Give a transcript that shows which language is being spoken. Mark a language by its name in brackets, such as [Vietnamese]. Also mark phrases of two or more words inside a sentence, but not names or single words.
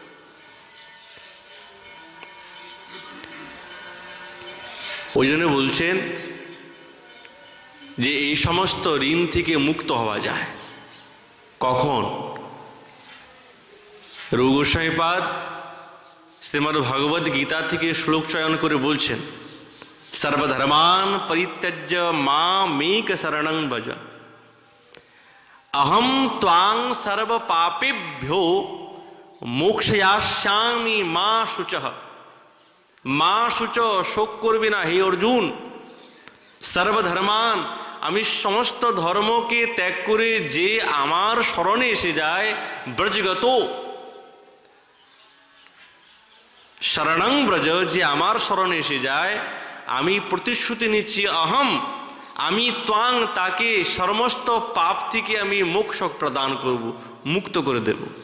[Bangla] ওই জন্য বলছেন যে এই সমস্ত ঋণ থেকে মুক্ত হওয়া যায় কখন? রূপ গোস্বামী পাদ শ্রীমদ্ ভগবদ গীতা থেকে শ্লোক চয়ন করে বলছেন, [Sanskrit] সর্বধর্মান পরিত্যজ্য মামেক শরণং ভজ, अहम त्वां सर्व पापेभ्यो मोक्षयास्यामि मा शुचः। মা শুচ, [Bangla] শোক করবি না হে অর্জুন। সর্বধর্মান, আমি সমস্ত ধর্মকে ত্যাগ করে যে আমার শরণে এসে যায়, ব্রজগত [Sanskrit] শরণং ব্রজ, [Bangla] যে আমার শরণে এসে যায়, আমি প্রতিশ্রুতি নিচ্ছি অহম, আমি ত্বাং, তাকে সমস্ত পাপ থেকে আমি মোক্ষ প্রদান করব, মুক্ত করে দেব।